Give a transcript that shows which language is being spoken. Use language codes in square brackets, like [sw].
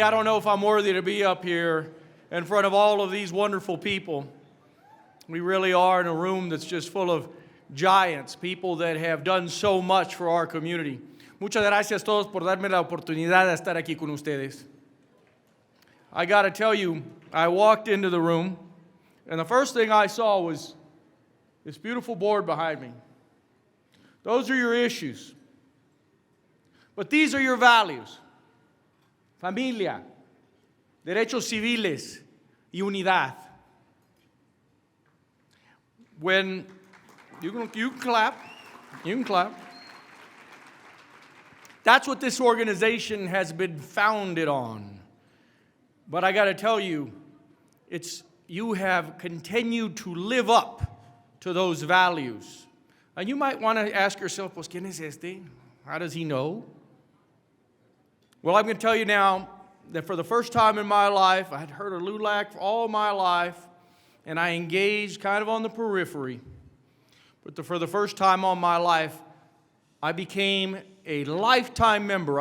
[en] I don't know if I'm worthy to be up here in front of all of these wonderful people. We really are in a room that's just full of giants, people that have done so much for our community. [es] Muchas gracias a todos por darme la oportunidad de estar aquí con ustedes. [en] I got to tell you, I walked into the room, and the first thing I saw was this beautiful board behind me. Those are your issues. But these are your values. [es] Familia, derechos civiles y unidad. [en] When you can clap, you can clap. That's what this organization has been founded on. But I got to tell you, you have continued to live up to those values. And you might want to ask yourself, [es] pues, ¿quién es este? [en] How does he know? Well, I'm going to tell you now that for the first time in my life, I had heard of LULAC for all my life, and I engaged kind of on the periphery. But for the first time in my life, I became a lifetime member.